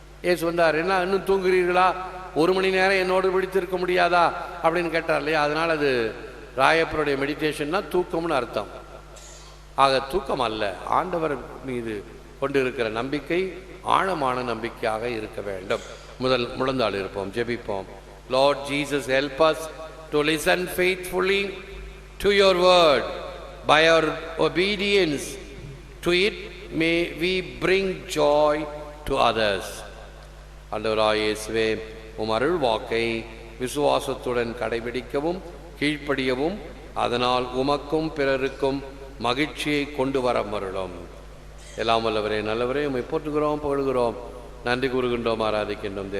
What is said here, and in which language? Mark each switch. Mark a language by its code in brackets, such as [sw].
[ta] ஏசு வந்தார், என்ன இன்னும் தூங்குறீர்களா, 1 மணி நேரம் என்னோடு விழித்திருக்க முடியாதா அப்படின்னு கேட்டார் இல்லையா. அதனால் அது ராயப்பருடைய மெடிடேஷன்னா தூக்கம்னு அர்த்தம். ஆக தூக்கம் அல்ல, ஆண்டவர் மீது கொண்டு இருக்கிற நம்பிக்கை ஆழமான நம்பிக்கையாக இருக்க வேண்டும். முழந்தாள் இருப்போம், ஜெபிப்போம். [en] Lord Jesus, help us to listen faithfully to your word. By our obedience to it may we bring joy to others. [ta] ஆண்டவராகிய இயேசுவே, உம் அருள் வாக்கை விசுவாசத்துடன் கடைபிடிக்கவும் கீழ்ப்படியவும் அதனால் உமக்கும் பிறருக்கும் மகிழ்ச்சியை கொண்டு வர மருளும். எல்லாம் வல்லவரே, நல்லவரே, உம்மை போற்றுகிறோம், புகழ்கிறோம், நன்றி கூறுகின்றோம், ஆராதிக்கின்றோம்.